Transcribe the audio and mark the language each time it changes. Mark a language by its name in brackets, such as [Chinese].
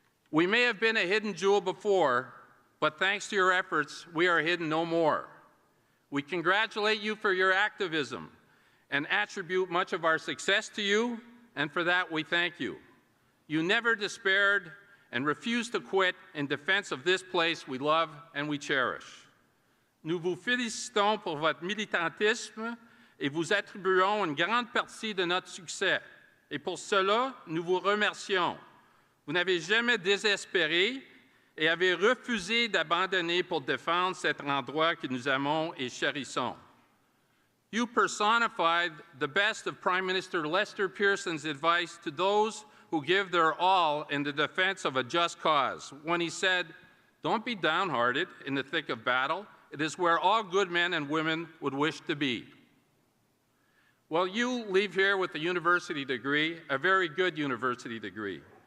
[English] We may have been a hidden jewel before, but thanks to your efforts, we are hidden no more. We congratulate you for your activism and attribute much of our success to you, and for that we thank you. You never despaired and refused to quit in defense of this place we love and we cherish. [French] Nous vous félicitons pour votre militantisme et vous attribuons une grande partie de notre succès. Et pour cela, nous vous remercions. Vous n'avez jamais désespéré et avez refusé d'abandonner pour défendre cet endroit que nous aimons et chérissons. [English] You personified the best of Prime Minister Lester Pearson's advice to those who give their all in the defense of a just cause, when he said, "Don't be downhearted in the thick of battle. It is where all good men and women would wish to be." Well, you leave here with a university degree, a very good university degree.